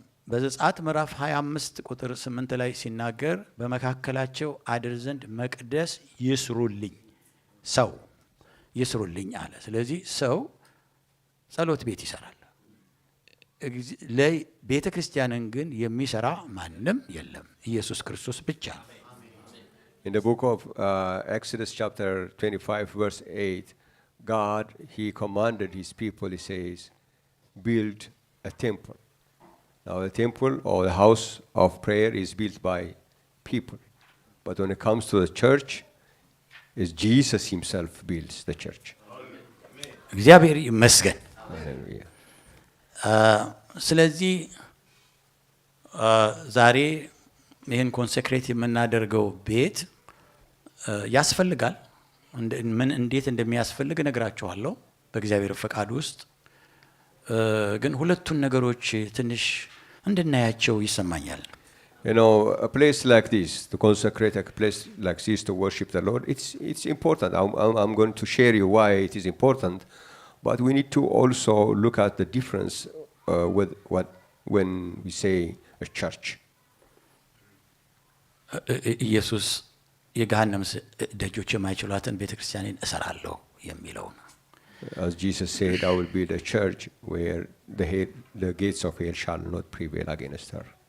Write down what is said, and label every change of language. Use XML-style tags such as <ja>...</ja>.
<am>በዘጸአት ምዕራፍ 25 ቁጥር 8 ላይ ሲናገር በመካከላቸው አድር ዘንድ መቅደስ ይስሩልኝ፣ ሰው ይስሩልኝ አለ። ስለዚህ ሰው ጸሎት ቤት ይሰራል። ለቤተ ክርስቲያንን ግን የሚሰራ ማንም የለም፣ ኢየሱስ ክርስቶስ ብቻ ነው።</am> <en>In the book of Exodus chapter 25 verse 8, God, he commanded his people, he says, build a temple. Now the temple or the house of prayer is built by people. But when it comes to the church, is Jesus himself builds the church.</en> <am>እግዚአብሔር ይመስገን።</am> <en>Hallelujah.</en> <am>ስለዚህ ዛሬ ይህን ኮንሴክሬት የምናደርገው ቤት ያስፈልጋል። እንዴት እንደሚያስፈልግ እነግራችኋለሁ በእግዚአብሔር ፈቃድ ውስጥ። ግን ሁለቱን ነገሮች ትንሽ እንድናያቸው ይሰማኛል።</am> <en>You know, a place like this, to consecrate a place like this to worship the Lord, it's important. I'm going to share you why it is important, but we need to also look at the difference with when we say a church.</en> <am>ኢየሱስ የገሃነም ደጆች የማይችሏትን ቤተክርስቲያንን እሰራለሁ የሚለው ነው።</am> <en>As Jesus said, I will build a church where the gates of hell shall not prevail against her.</en>